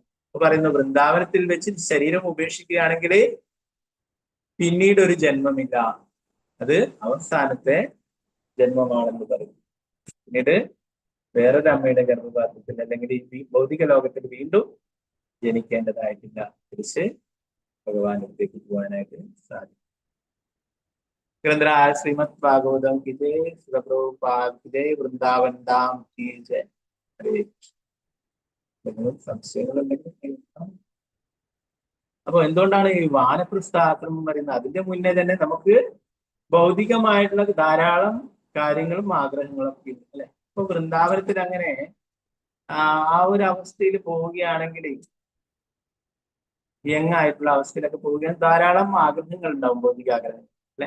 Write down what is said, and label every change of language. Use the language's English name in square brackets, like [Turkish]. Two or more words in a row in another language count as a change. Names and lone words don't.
[Malayalam] അപ്പൊ പറയുന്നു വൃന്ദാവനത്തിൽ വെച്ച് ശരീരം ഉപേക്ഷിക്കുകയാണെങ്കിൽ പിന്നീട് ഒരു ജന്മമില്ല, അത് അവസാനത്തെ ജന്മമാണെന്ന് പറയും. പിന്നീട് വേറൊരു അമ്മയുടെ ഗർഭപാത്രത്തിൽ അല്ലെങ്കിൽ ഈ ഭൗതിക ലോകത്തിൽ വീണ്ടും ജനിക്കേണ്ടതായിട്ടില്ല, തിരിച്ച് ഭഗവാനിലേക്ക് പോകാനായിട്ട് സാധിക്കും. [Hindi] ശ്രീമദ് ഭാഗവതം की जय, श्री प्रभुपाद की जय, वृंदावन धाम की जय. [Malayalam] हरे സംശയങ്ങളുണ്ടെങ്കിൽ അപ്പൊ എന്തുകൊണ്ടാണ് ഈ വാനപ്രസ്ഥാശ്രമം പറയുന്നത്? അതിന്റെ മുന്നേ തന്നെ നമുക്ക് ഭൗതികമായിട്ടുള്ള ധാരാളം കാര്യങ്ങളും ആഗ്രഹങ്ങളൊക്കെ ഉണ്ട് അല്ലെ. ഇപ്പൊ വൃന്ദാവനത്തിൽ അങ്ങനെ ആ ഒരു അവസ്ഥയിൽ പോവുകയാണെങ്കിൽ യങ്ങായിട്ടുള്ള അവസ്ഥയിലൊക്കെ പോവുകയാണെങ്കിൽ ധാരാളം ആഗ്രഹങ്ങൾ ഉണ്ടാവും, ഭൗതിക ആഗ്രഹങ്ങൾ അല്ലെ.